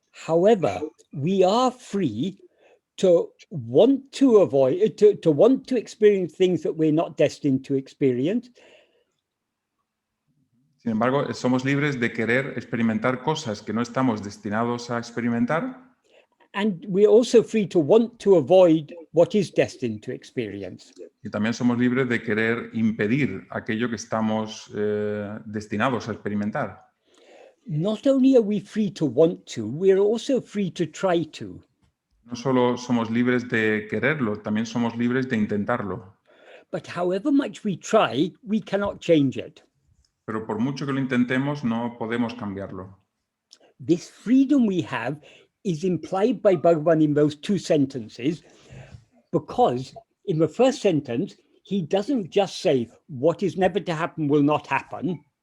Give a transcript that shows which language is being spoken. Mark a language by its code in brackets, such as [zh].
[en] However, we are free to want to avoid, to want to experience things that we're not destined to experience. [es] Sin embargo, somos libres de querer experimentar cosas que no estamos destinados a experimentar. [en] And we're also free to want to avoid what is destined to experience. [es] Y también somos libres de querer impedir aquello que estamos destinados a experimentar. [en] Not only are we free to want to, we're also free to try to. [es] No solo somos libres de quererlo, también somos libres de intentarlo. [en] But however much we try, we cannot change it. [es] Pero por mucho que lo intentemos, no podemos cambiarlo. [en] This freedom we have is implied by Bhagavan in those two sentences, because in the first sentence, he doesn't just say, what is never to happen will not happen.